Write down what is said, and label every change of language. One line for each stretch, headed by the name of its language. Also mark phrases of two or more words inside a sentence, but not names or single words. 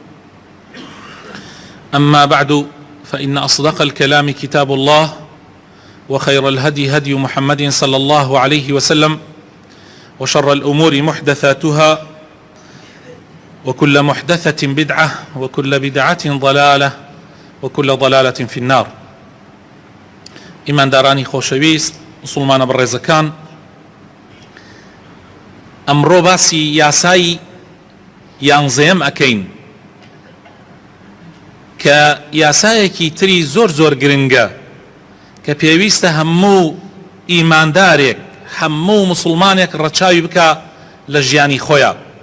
Arabic: أما بعد، فإن أصدق الكلام كتاب الله، وخير الهدي هدي محمد صلى الله عليه وسلم، وشر الأمور محدثاتها، وكل محدثة بدعة، وكل بدعة ضلالة، وكل ضلالة في النار.
Central Kurdish: إيمان داراني خوشويست مسلمان بڕێزەکان، ئەمڕۆ باسی یاسای یانزەیەم ئەکەین کە یاسایەکی تری زۆر گرنگە کە پێویستە هەموو ئیماندارێک، هەموو مسلمانێک ڕەچاوی بکە لە ژیانی خۆیان.